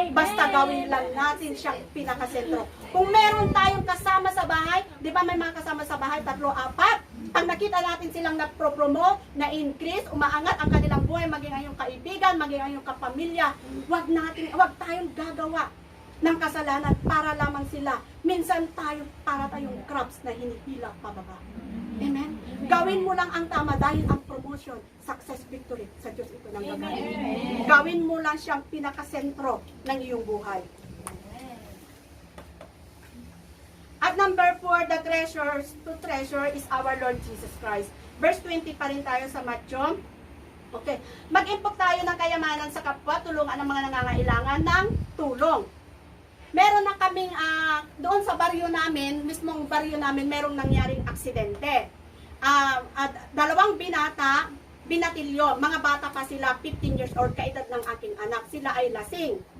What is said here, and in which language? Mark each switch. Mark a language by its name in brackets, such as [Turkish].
[Filipino] Basta gawin lang natin siyang pinakasentro. Kung meron tayong kasama sa bahay, di ba may mga kasama sa bahay, 3, 4, pag nakita natin silang nagpro-promote, na-increase, umaangat ang kanilang buhay, maging ang iyong kaibigan, maging ang iyong kapamilya, wag tayong gagawa ng kasalanan para lamang sila. Minsan para tayong crabs na hinihila pababa. Amen? Gawin mo lang ang tama dahil ang promotion, success, victory sa Diyos ito ng gagawin. Gawin mo lang siyang pinakasentro ng iyong buhay. [English] At number 4, the treasures to treasure is our Lord Jesus Christ. [Filipino] Verse 20 pa rin tayo sa Matthew. Okay. Mag-impok tayo ng kayamanan sa kapwa, tulungan ang mga nangangailangan ng tulong. Meron na kaming, doon sa baryo namin, mismong baryo namin, merong nangyaring aksidente. 2 binata, binatilyo, mga bata pa sila, 15 years old, kaedad ng aking anak. Sila ay lasing.